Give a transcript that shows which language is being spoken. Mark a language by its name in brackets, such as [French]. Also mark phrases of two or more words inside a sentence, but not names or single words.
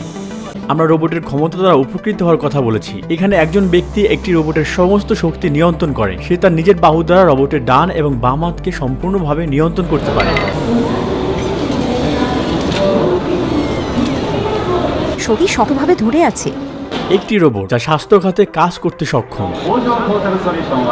[Bangla] আমরা রোবটের ক্ষমতা দ্বারা উপকৃত হওয়ার কথা বলেছি। এখানে একজন ব্যক্তি একটি রোবটের সমস্ত শক্তি নিয়ন্ত্রণ করে। সে তার নিজের বাহু দ্বারা রোবটের ডান এবং বাম হাতকে সম্পূর্ণভাবে নিয়ন্ত্রণ করতে পারে। শরীর শক্তভাবে ধরে আছে। একটি রোবট যা স্বাস্থ্য খাতে কাজ করতে সক্ষম। [Japanese] 工場ポータルソリューションは